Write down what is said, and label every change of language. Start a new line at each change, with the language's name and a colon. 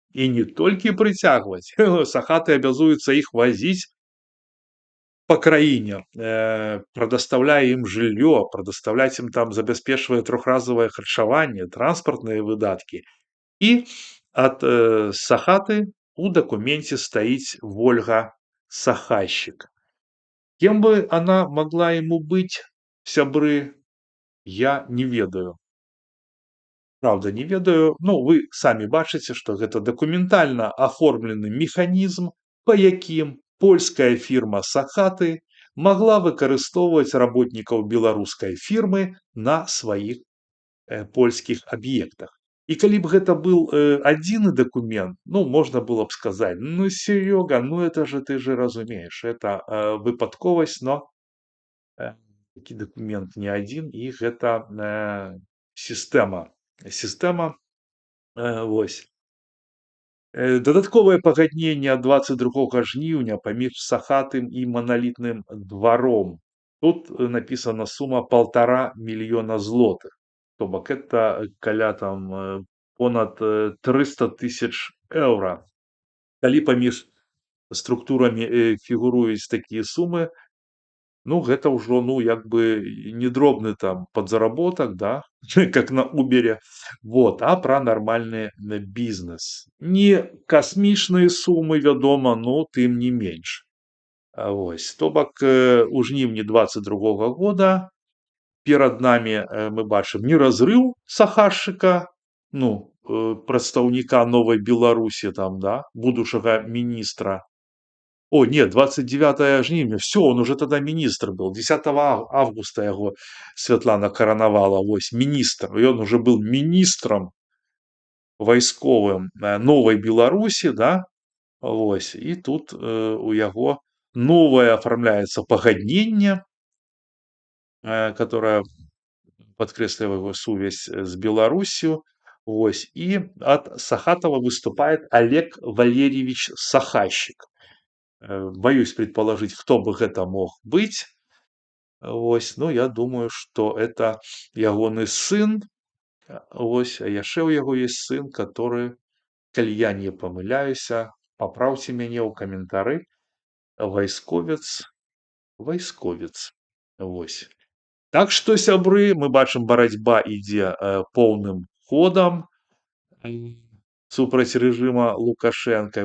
Belarusian: І не толькі прыцягваць, Сахаты абязуюцца іх вазіць по краіне, прадастаўляе ім жыллё, прадастаўляць ім там, забяспечвае трохразовае харчаванне, транспартныя выдаткі. І ад Сахаты у дакуменце стаіць Вольга Сахащик.
Russian: Кем бы она могла ему быть,
Belarusian: сябры, я не ведаю. Правда, не ведаю. Ну, вы самі бачыце, што гэта дакументальна аформлены механізм, па якім польская фірма Сахаты магла выкарыстоўваць работнікаў беларускай фірмы на сваіх польскіх аб'ектах. І калі б гэта был адзіны дакумент, ну, можна было б сказаць: ну, Серега,
Russian: ну это же ты же
Belarusian: разумееш, это выпадковасць, но такі дакумент не адзін, і гэта сістэма. Сістэма, вось. Дадатковае пагадненне ад 22 жніўня паміж сахатым і маналітным дваром. Тут напісана сума 1,5 мільёна злотых. То бок это каля там понад 300 тысяч еўра. Калі паміж структурамі фігуруюць такія сумы, ну гэта ўжо, ну, як бы не дробны там подзаработак, да,
Russian: как на Убере, вот,
Belarusian: а пра нармальны бізнес. Не касмічныя сумы, вядома, но тым не менш. Вось, то бок у жніўні 22 года перад намі мы бачым не разрыў сахашчыка, ну, прадстаўніка Новай Беларусі там, да, будучага міністра.
Russian: О, нет, 29 жніўня, все, он уже тогда министр был.
Belarusian: 10 августа яго Святлана каранавала, вось, міністр. І
Russian: он уже был
Belarusian: міністрам вайсковым Новай Беларусі, да, вось, і тут у яго новае афармляецца пагадненне, которое подкрэслівае его сувязь з Беларусью. Вось, і ад Сахатова выступает Олег Валерьевич Сахащик.
Russian: Боюсь предположить, кто бы это мог быть. Вось, ну, я думаю, что это ягоны сын.
Belarusian: Вось, а яшчэ ў яго
Russian: есть сын, который,
Belarusian: калі я не памыляюся, папраўце мяне ў каментары, вайсковец. Вось. Так што, сябры, мы бачым, барацьба ідзе поўным ходам супраць рэжыма Лукашенка.